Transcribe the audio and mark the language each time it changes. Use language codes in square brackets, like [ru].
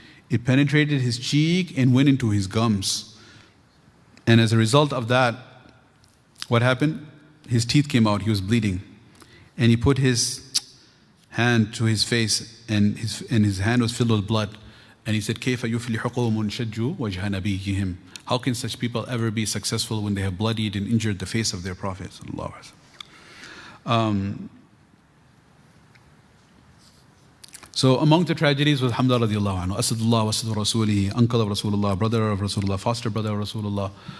[en] It penetrated his cheek and went into his gums. And as a result of that, what happened? His teeth came out, he was bleeding. And he put his hand to his face, and his hand was filled with blood. And he said, [ar] كَيْفَ يُفْلِحُ قَوْمٌ شَجُّوا وَجْهَ نَبِيِّهِمْ. [en] How can such people ever be successful when they have bloodied and injured the face of their Prophet? So among the tragedies was Hamza radiallahu anhu, Asadullah wa Asad Rasulihi, uncle of Rasulullah, brother of Rasulullah, foster brother of Rasulullah.